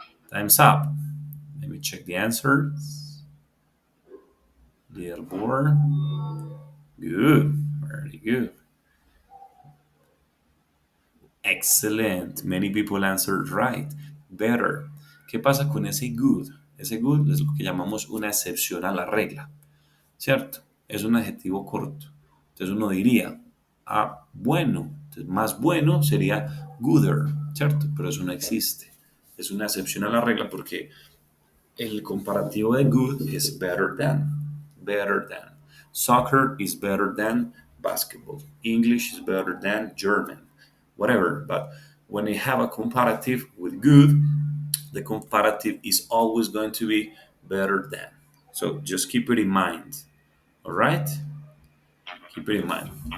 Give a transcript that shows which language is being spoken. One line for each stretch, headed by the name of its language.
English: Time's up. Let me check the answers. Leaderboard. Good. Very good. Excellent. Many people answered right.
Spanish: Better. ¿Qué pasa con ese good? Ese good es lo que llamamos una excepción a la regla, ¿cierto? Es un adjetivo corto. Entonces uno diría, bueno. Entonces, más bueno sería gooder, ¿cierto? Pero eso no existe. Es una excepción a la regla porque el comparativo de good es better than.
English: Better than. Soccer is better than basketball. English is better than German. Whatever. But when you have a comparative with good, the comparative is always going to be better than. So just keep it in mind. All right? Keep it in mind.